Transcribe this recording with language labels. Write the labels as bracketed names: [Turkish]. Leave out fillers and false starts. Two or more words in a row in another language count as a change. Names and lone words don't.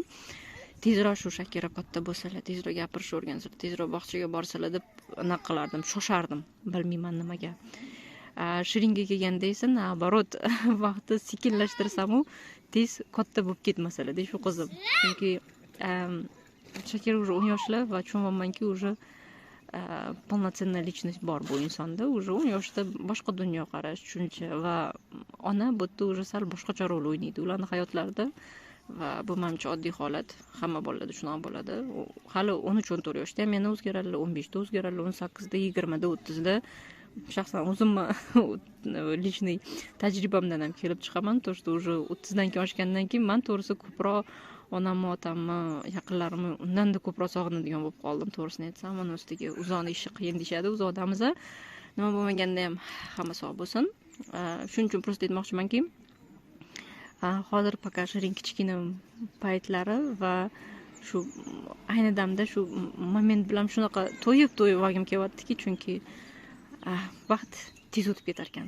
[Uzbek] Tezroq shu Shakira katta bo'lsalar, tezroq gapirishni o'rgansalar, tezroq bog'chaga borsalar deb anaqa qilardim, shoshardim, bilmayman nimaga. Shiringa kelganda esa naoborot, vaqtni sekinlashtirsam u tez katta bo'lib ketmasalar, shu qizim. Chunki Shakira уже 10 yoshlar va tushunmaymanki [Russian] уже полноценная личность [Uzbek] bor bu insonda. Уже 10 yoshda boshqa dunyoqarash, tushuncha va ona bu yerda уже sal boshqacha rol o'ynaydi ularning hayotlarida. Va bu menimcha oddiy holat. Hamma bolalarda shunaqa bo'ladi. Hali 13-14 yoshda ham yana o'zgaradilar, 15 da o'zgaradilar, 18 da, 20 da, 30 da. Shaxsan o'zimni личный tajribamdan ham kelib chiqaman. [Russian] To, что уже [Uzbek] 30 dan keyin oshgandan keyin men to'g'risi ko'proq onamni, otamni, yaqinlarimni undan-da ko'proq sog'inadigan bo'lib qoldim, to'g'risini aytsam. Mana ustiga uzoqni ishi qiyin deyshadi, uzoqdamiz. Nima bo'lmaganda ham hamma sog' bo'lsin. Shuning uchun prosta aytmoqchimanki, hozir faqat Shirin kichkina paytlari va shu ayni damda shu moment bilan shunaqa to'yib olgim kelyaptiki, chunki vaqt tez o'tib ketar ekan.